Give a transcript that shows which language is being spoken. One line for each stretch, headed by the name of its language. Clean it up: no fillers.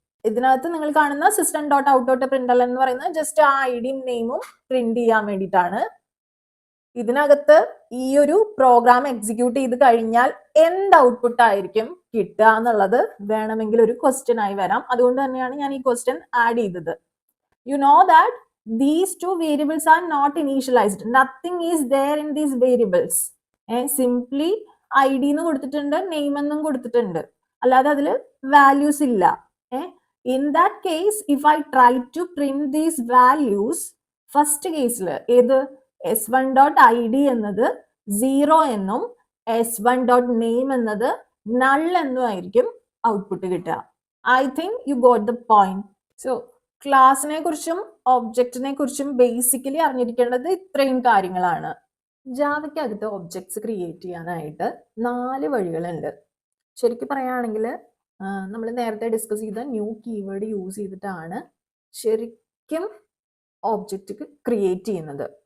Malayalam: ഇതിനകത്ത് നിങ്ങൾ കാണുന്ന system.out.println എന്ന് പറയുന്നത് ജസ്റ്റ് ആ ഐഡിയും നെയിമും പ്രിന്റ് ചെയ്യാൻ വേണ്ടിയിട്ടാണ്. ഇതിനകത്ത് ഈ ഒരു പ്രോഗ്രാം എക്സിക്യൂട്ട് ചെയ്ത് കഴിഞ്ഞാൽ എന്ത് ഔട്ട്പുട്ട് ആയിരിക്കും കിട്ടുക എന്നുള്ളത് വേണമെങ്കിൽ ഒരു ക്വസ്റ്റ്യൻ ആയി വരാം. അതുകൊണ്ട് തന്നെയാണ് ഞാൻ ഈ ക്വസ്റ്റ്യൻ ആഡ് ചെയ്തത്.
English: You know that these two variables are not initialized. Nothing is there in these variables.
Malayalam: Simply ID എന്ന് കൊടുത്തിട്ടുണ്ട്, നെയിം എന്നും കൊടുത്തിട്ടുണ്ട്, അല്ലാതെ അതിൽ വാല്യൂസ് ഇല്ല.
English: In that case, if I try to print these values, first
Malayalam: കേസിൽ ഏത് s1.id എന്നത് 0 എന്നും s1.name എന്നത് null എന്നും ആയിരിക്കും ഔട്ട്പുട്ട് കിട്ടുക.
English: I think you got the point.
Malayalam: So ക്ലാസിനെ കുറിച്ചും ഒബ്ജക്റ്റിനെ കുറിച്ചും ബേസിക്കലി അറിഞ്ഞിരിക്കേണ്ടത് ഇത്രയും കാര്യങ്ങളാണ്. ജാവയ്ക്കകത്ത് ഒബ്ജക്ട്സ് ക്രിയേറ്റ് ചെയ്യാനായിട്ട് 4 വഴികളുണ്ട്. ശരിക്കും പറയുകയാണെങ്കിൽ നമ്മൾ നേരത്തെ ഡിസ്കസ് ചെയ്ത ന്യൂ കീവേഡ് യൂസ് ചെയ്തിട്ടാണ് ശരിക്കും ഒബ്ജക്റ്റ് ക്രിയേറ്റ് ചെയ്യുന്നത്.